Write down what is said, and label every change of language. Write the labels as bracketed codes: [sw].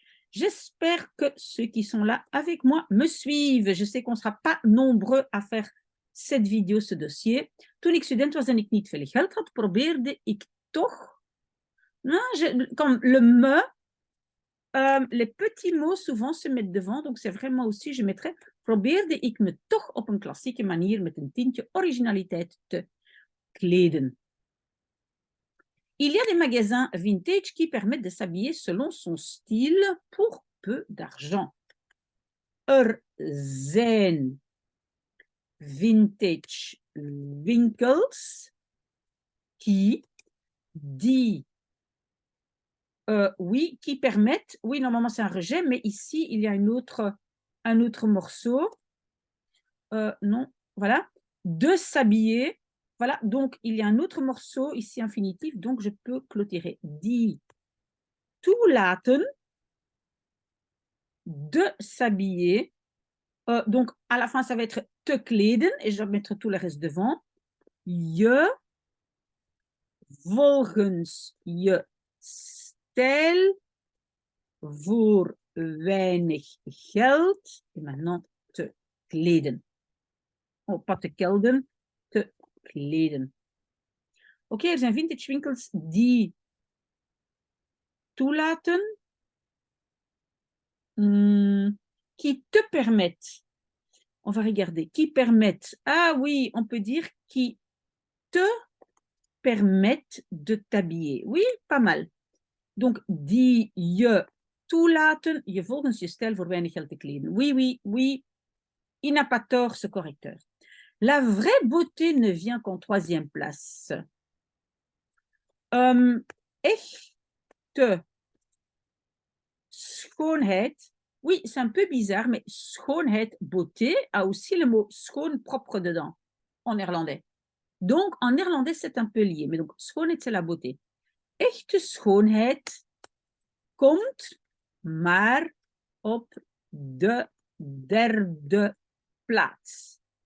[fr] J'espère que ceux qui sont là avec moi me suivent. Je sais qu'on ne sera pas nombreux à faire cette vidéo, ce dossier. [nl] Toen ik student was en ik niet veel geld had, probeerde ik toch, [fr] comme le me, les petits mots souvent se mettent devant, donc c'est vraiment aussi, je mettrais, [nl] probeerde ik me toch op een klassieke manier met een tintje originaliteit te kleden. [fr] Il y a des magasins vintage qui permettent de s'habiller selon son style pour peu d'argent. [nl] Zijn vintage winkels [fr] qui oui, qui permettent, oui, normalement c'est un rejet, mais ici il y a un autre morceau, non, voilà, de s'habiller. Voilà, donc il y a un autre morceau ici infinitif, donc je peux clôturer. [nl] Die toelaten [fr] de s'habiller. Donc à la fin, ça va être [nl] te kleden [fr] et je vais mettre tout le reste devant. [nl] Je volgens je stijl voor weinig geld. [fr] Et maintenant [nl] te kleden. [fr] Oh, pas te kelden, te kleden. [nl] Oké, er zijn vintage winkels die toelaten, [fr] qui te permettent, on va regarder, qui permettent, ah oui, on peut dire qui te permettent de t'habiller. Oui, pas mal. Donc, [nl] die je toelaten, je volgens je stijl voor weinig geld te kleden. [fr] Oui, oui, oui, il n'a pas tort, ce correcteur. La vraie beauté ne vient qu'en troisième place. [nl] Echte schoonheid, [fr] oui, c'est un peu bizarre, mais schoonheid, beauté, a aussi le mot schoon propre dedans, en néerlandais. Donc, en néerlandais, c'est un peu lié. Mais donc, schoonheid, c'est la beauté. [nl] Echte schoonheid komt maar op de derde plaats.